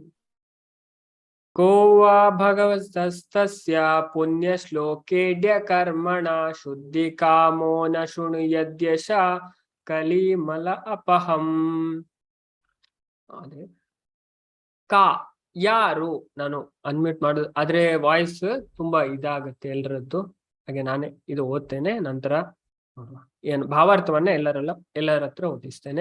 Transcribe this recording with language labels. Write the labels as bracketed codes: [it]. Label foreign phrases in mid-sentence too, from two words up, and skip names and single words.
[sa] को वा भगवतस्तस्य पुण्यश्लोकेऽद्य कर्मणा शुद्धिकामो न शृणुयद्यश ಕಲಿಮಲ ಅಪಹಂ. [kn] ಕಾ ಯಾರು, ನಾನು ಅನ್ಮ್ಯೂಟ್ ಮಾಡೋದು ಆದ್ರೆ ವಾಯ್ಸ್ ತುಂಬಾ ಇದಾಗುತ್ತೆ ಎಲ್ರದ್ದು, ಹಾಗೆ ನಾನೇ ಇದು ಓದ್ತೇನೆ, ನಂತರ ಏನು ಭಾವಾರ್ಥವನ್ನ ಎಲ್ಲರ ಹತ್ರ ಓದಿಸ್ತೇನೆ.